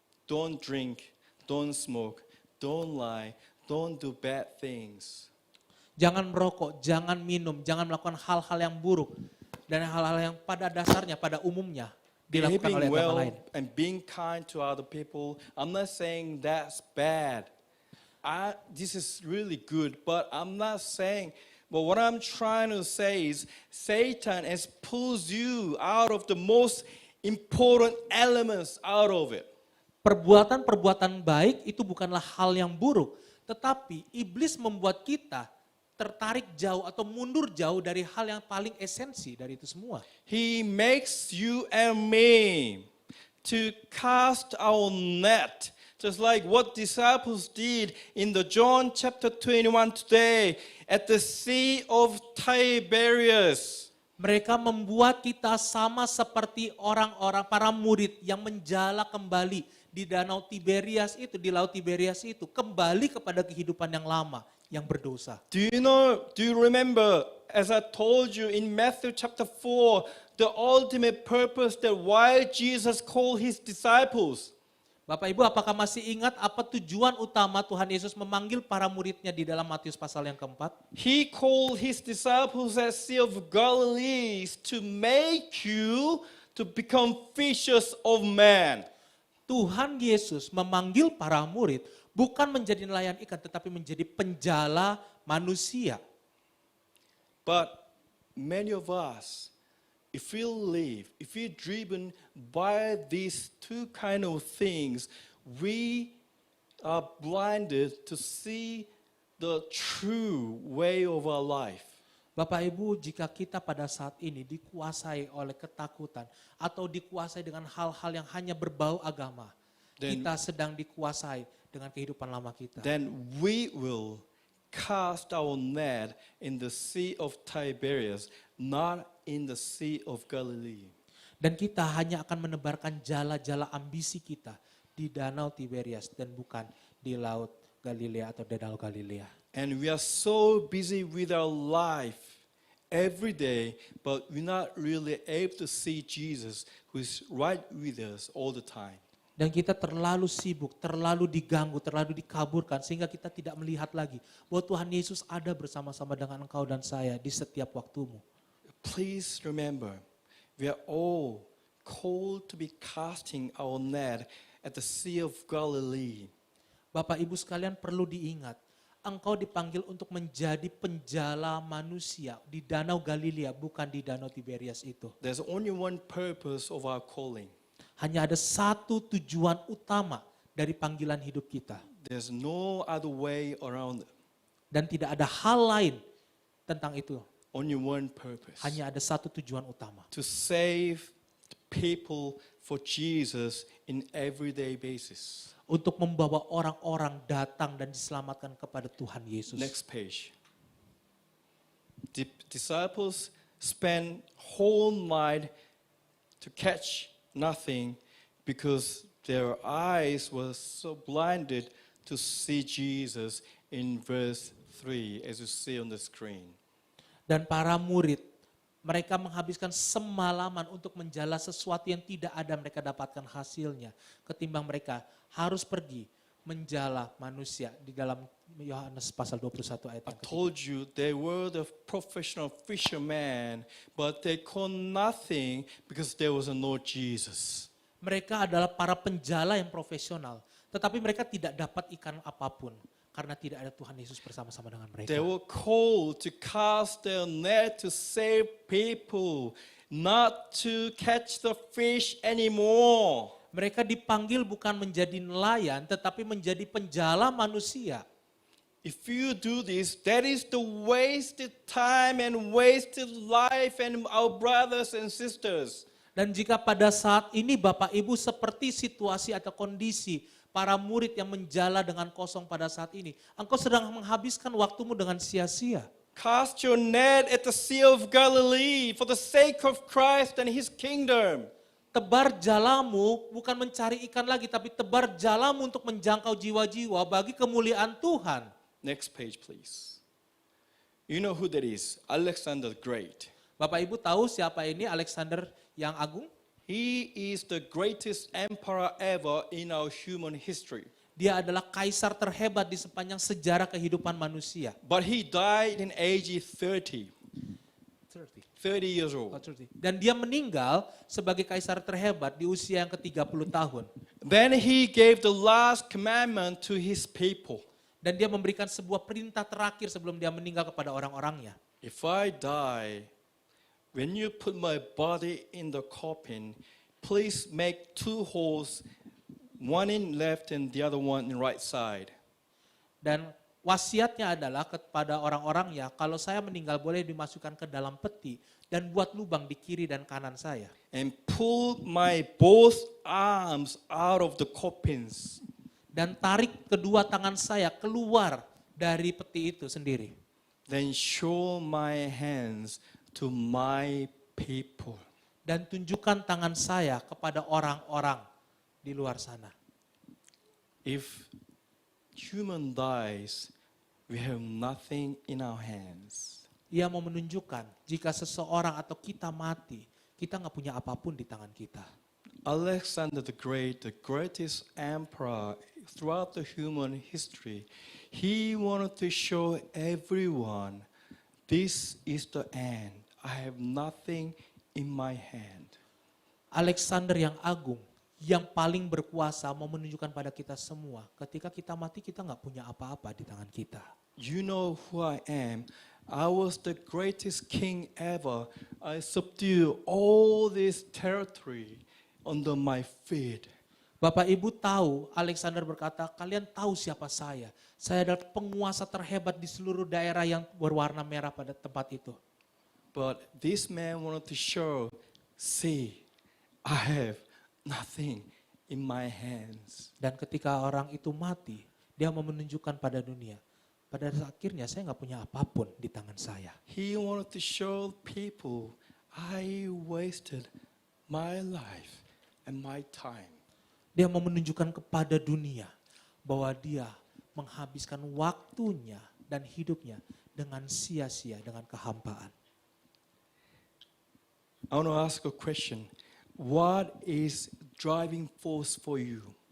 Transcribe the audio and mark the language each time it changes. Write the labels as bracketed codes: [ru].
[en] Don't drink, don't smoke, don't lie, don't do bad things. [id] Jangan merokok, jangan minum, jangan melakukan hal-hal yang buruk. Dan hal-hal yang pada dasarnya, pada umumnya dilakukan oleh agama [en] well [id] lain. [en] and being kind to other people, I'm not saying that's bad. This is really good, but I'm not saying, but what I'm trying to say is Satan has pulled you out of the most important elements out of it. [id] Perbuatan-perbuatan baik itu bukanlah hal yang buruk, tetapi iblis membuat kita tertarik jauh atau mundur jauh dari hal yang paling esensi dari itu semua. [en] He makes you and me to cast our net, just like what disciples did in the John chapter 21 today at the Sea of Tiberias. [id] Mereka membuat kita sama seperti orang-orang para murid yang menjala kembali di danau Tiberias itu, di laut Tiberias itu, kembali kepada kehidupan yang lama, yang berdosa. [en] Do you remember, as I told you in Matthew chapter 4, the ultimate purpose that why Jesus called his disciples? [id] Bapak Ibu, apakah masih ingat apa tujuan utama Tuhan Yesus memanggil para muridnya di dalam Matius pasal yang keempat? [en] He called his disciples at Sea of Galilee to make you to become fishers of men. [id] Tuhan Yesus memanggil para murid bukan menjadi nelayan ikan, tetapi menjadi penjala manusia. [en] But many of us, if we're driven by these two kind of things, we are blinded to see the true way of our life. [id] Bapak Ibu, jika kita pada saat ini dikuasai oleh ketakutan atau dikuasai dengan hal-hal yang hanya berbau agama, kita sedang dikuasai dengan kehidupan lama kita. [en] Then we will cast our net in the Sea of Tiberias, not in the Sea of Galilee. [id] Dan kita hanya akan menebarkan jala-jala ambisi kita di Danau Tiberias dan bukan di Laut Galilea atau Danau Galilea. [en] And we are so busy with our life every day, but we're not really able to see Jesus who is right with us all the time. [id] Dan kita terlalu sibuk, terlalu diganggu, terlalu dikaburkan sehingga kita tidak melihat lagi bahwa Tuhan Yesus ada bersama-sama dengan engkau dan saya di setiap waktumu. [en] Please remember, we are all called to be casting our net at the Sea of Galilee. [id] Bapak Ibu sekalian perlu diingat, engkau dipanggil untuk menjadi penjala manusia di Danau Galilea, bukan di Danau Tiberias itu. [en] There's only one purpose of our calling. [id] Hanya ada satu tujuan utama dari panggilan hidup kita. [en] There's no other way around it. [id] Dan tidak ada hal lain tentang itu. [en] Only one purpose. [id] Hanya ada satu tujuan utama. [en] To save people for Jesus in everyday basis. [id] Untuk membawa orang-orang datang dan diselamatkan kepada Tuhan Yesus. [en] Next page. The disciples spent whole night to catch nothing because their eyes were so blinded to see Jesus in verse 3 as you see on the screen. [id] Dan para murid, mereka menghabiskan semalaman untuk menjala sesuatu yang tidak ada mereka dapatkan hasilnya. Ketimbang mereka harus pergi menjala manusia di dalam Yohanes pasal 21 ayat [en] I [id] yang ketiga. [en] told you they were the professional fishermen, but they caught nothing because there was no Jesus. [id] Mereka adalah para penjala yang profesional, tetapi mereka tidak dapat ikan apapun karena tidak ada Tuhan Yesus bersama-sama dengan mereka. [en] They were called to cast their net to save people, not to catch the fish anymore. [id] Mereka dipanggil bukan menjadi nelayan, tetapi menjadi penjala manusia. [en] If you do this, that is the wasted time and wasted life and our brothers and sisters. [id] Dan jika pada saat ini Bapak Ibu seperti situasi atau kondisi para murid yang menjala dengan kosong pada saat ini, engkau sedang menghabiskan waktumu dengan sia-sia. [en] Cast your net at the Sea of Galilee for the sake of Christ and His kingdom. [id] Tebar jalamu bukan mencari ikan lagi, tapi tebar jalamu untuk menjangkau jiwa-jiwa bagi kemuliaan Tuhan. [en] Next page, please. You know who that is? Alexander the Great. [id] Bapak Ibu tahu siapa ini Alexander yang agung? [en] He is the greatest emperor ever in our human history. [id] Dia adalah kaisar terhebat di sepanjang sejarah kehidupan manusia. [en] But he died in age 30. 30 years old. [id] Dan dia meninggal sebagai kaisar terhebat di usia yang ke-30 tahun. [en] Then he gave the last commandment to his people. [id] Dan dia memberikan sebuah perintah terakhir sebelum dia meninggal kepada orang-orangnya. [en] If I die, when you put my body in the coffin, please make 2 holes one in left and the other one in right side. [id] Dan wasiatnya adalah kepada orang-orang ya, kalau saya meninggal boleh dimasukkan ke dalam peti dan buat lubang di kiri dan kanan saya. [en] And pull my both arms out of the coffins. [id] Dan tarik kedua tangan saya keluar dari peti itu sendiri. [en] Then show my hands to my people. [id] Dan tunjukkan tangan saya kepada orang-orang di luar sana. [en] If human dies, we have nothing in our hands. [id] Ia mau menunjukkan jika seseorang atau kita mati, kita nggak punya apapun di tangan kita. [en] Alexander the Great, the greatest emperor throughout the human history, he wanted to show everyone, this is the end. I have nothing in my hand. [id] Alexander yang agung, yang paling berkuasa mau menunjukkan pada kita semua, ketika kita mati kita nggak punya apa-apa di tangan kita. [en] You know who I am. I was the greatest king ever. I subdued all this territory under my feet. [id] Bapak Ibu tahu, Alexander berkata, kalian tahu siapa saya. Saya adalah penguasa terhebat di seluruh daerah yang berwarna merah pada tempat itu. [en] But this man wanted to show, see, I have nothing in my hands. [id] Dan ketika orang itu mati, dia mau menunjukkan pada dunia. Pada akhirnya saya nggak punya apapun di tangan saya. [en] He wanted to show people, I wasted my life and my time. [id] Dia mau menunjukkan kepada dunia bahwa dia menghabiskan waktunya dan hidupnya dengan sia-sia, dengan kehampaan. [en] I want to ask a question. What is driving force for you?